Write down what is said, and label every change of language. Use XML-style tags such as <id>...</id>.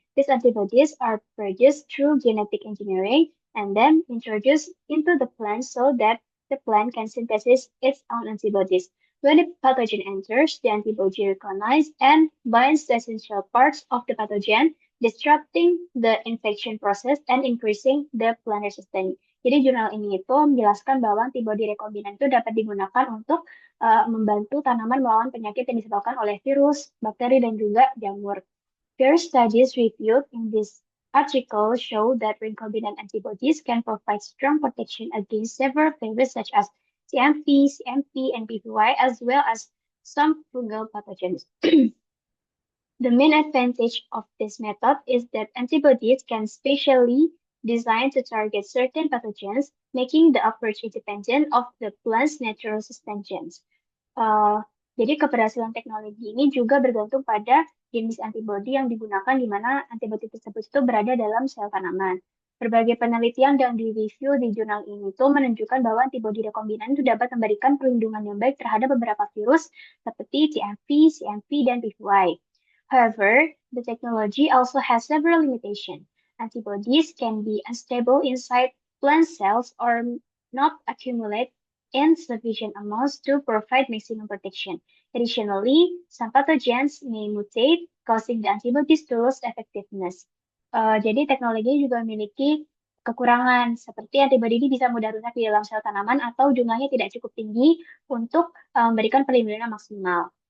<en>These antibodies are produced through genetic engineering and then introduced into the plant so that the plant can synthesize its own antibodies. When a pathogen enters, the antibody recognizes and binds the essential parts of the pathogen, disrupting the infection process and increasing the plant resistance.</en> <id>Jadi jurnal ini itu menjelaskan bahwa antibodi rekombinan itu dapat digunakan untuk membantu tanaman melawan penyakit yang disebabkan oleh virus, bakteri, dan juga jamur.</id> <en>Various studies reviewed in this article show that recombinant antibodies can provide strong protection against several viruses such as CMV, CMP, and PPY, as well as some fungal pathogens. The main advantage of this method is that antibodies can specially designed to target certain pathogens, making the approach independent of the plant's natural suspensions.</en> <id>Jadi keberhasilan teknologi ini juga bergantung pada jenis antibodi yang digunakan di mana antibodi tersebut itu berada dalam sel tanaman. Berbagai penelitian yang direview di jurnal ini itu menunjukkan bahwa antibodi rekombinan itu dapat memberikan perlindungan yang baik terhadap beberapa virus seperti TMV, CMV, dan PVI.</id> <en>However, the technology also has several limitations. Antibodies can be unstable inside plant cells or not accumulate in sufficient amounts to provide maximum protection. Additionally, some pathogens may mutate, causing the antibodies to lose effectiveness.</en> <id>Jadi teknologi juga memiliki kekurangan, seperti antibodi ini bisa mudah rusak di dalam sel tanaman atau jumlahnya tidak cukup tinggi untuk memberikan perlindungan maksimal.</id>